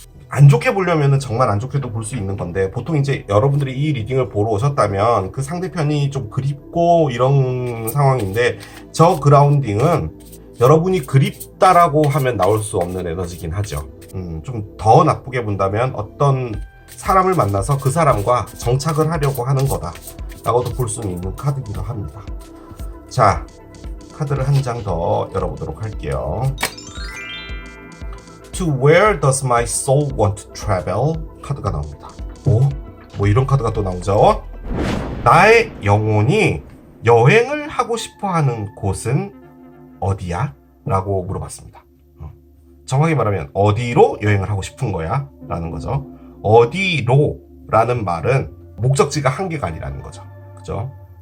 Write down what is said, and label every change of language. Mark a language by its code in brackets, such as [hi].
[ko] 안 좋게 보려면 정말 안 좋게도 볼 수 있는 건데, 보통 이제 여러분들이 이 리딩을 보러 오셨다면 그 상대편이 좀 그립고 이런 상황인데, 저 그라운딩은 여러분이 그립다라고 하면 나올 수 없는 에너지긴 하죠. 좀 더 나쁘게 본다면 어떤 사람을 만나서 그 사람과 정착을 하려고 하는 거다 라고도 볼 수 있는 카드이기도 합니다. 자, 카드를 한 장 더 열어보도록 할게요. [en] To where does my soul want to travel? [ko] 카드가 나옵니다. 뭐 이런 카드가 또 나오죠? 나의 영혼이 여행을 하고 싶어 하는 곳은 어디야? 라고 물어봤습니다. 정확히 말하면 어디로 여행을 하고 싶은 거야? 라는 거죠. 어디로 라는 말은 목적지가 한 개가 아니라는 거죠. 그죠?